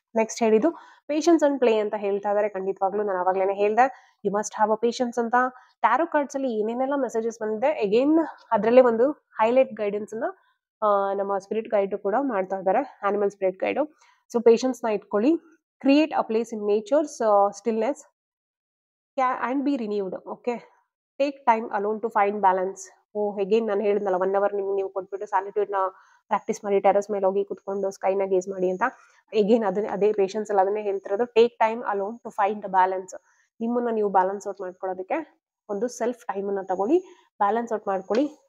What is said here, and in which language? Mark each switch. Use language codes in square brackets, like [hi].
[kn] Next ಹೇಳಿದ್ದು patience and play ಅಂತ ಹೇಳ್ತಾ ಇದ್ದಾರೆ. ಖಂಡಿತವಾಗ್ಲೂ ನಾನು ಆವಾಗಲೇ ಹೇಳ್ದೆ, [en] you must have a patience [kn] ಅಂತ. ಟ್ಯಾರೋ ಕಾರ್ಡ್ಸ್ ಅಲ್ಲಿ ಏನೇನೆಲ್ಲ ಮೆಸೇಜಸ್ ಬಂದಿದೆ, ಅಗೇನ್ ಅದರಲ್ಲೇ ಒಂದು ಹೈಲೈಟ್ ಗೈಡೆನ್ಸ್ ನ ನಮ್ಮ ಸ್ಪಿರಿಟ್ ಗೈಡ್ ಕೂಡ ಮಾಡ್ತಾ ಇದ್ದಾರೆ, animal spirit guide. So patience ನ ಇಟ್ಕೊಳ್ಳಿ. [en] Create a place in nature's stillness and be renewed. Okay, take time alone to find balance. [kn] Again ನಾನು ಹೇಳಿದ್ನಲ್ಲ 1 hour ನೀವು ಕೊಟ್ಬಿಟ್ಟು ಸ್ಯಾಲಿಟ್ಯೂಡ್ನ ಪ್ರಾಕ್ಟೀಸ್ ಮಾಡಿ, ಟೆರಸ್ ಮೇಲೆ ಹೋಗಿ ಕುತ್ಕೊಂಡು ಸ್ಕೈನ ಗೇಸ್ ಮಾಡಿ ಅಂತ. ಅಗೇನ್ ಅದೇ ಪೇಷನ್ಸ್ ಅಲ್ಲಿ ಅದನ್ನೇ ಹೇಳ್ತಿರೋದು. [en] Take time alone to find the balance. [kn] ನಿಮ್ಮನ್ನ ನೀವು ಬ್ಯಾಲೆನ್ಸ್ ಔಟ್ ಮಾಡ್ಕೊಳ್ಳೋದಕ್ಕೆ ಒಂದು ಸೆಲ್ಫ್ ಟೈಮನ್ನ ತಗೊಳ್ಳಿ, ಬ್ಯಾಲೆನ್ಸ್ ಔಟ್ ಮಾಡ್ಕೊಳ್ಳಿ.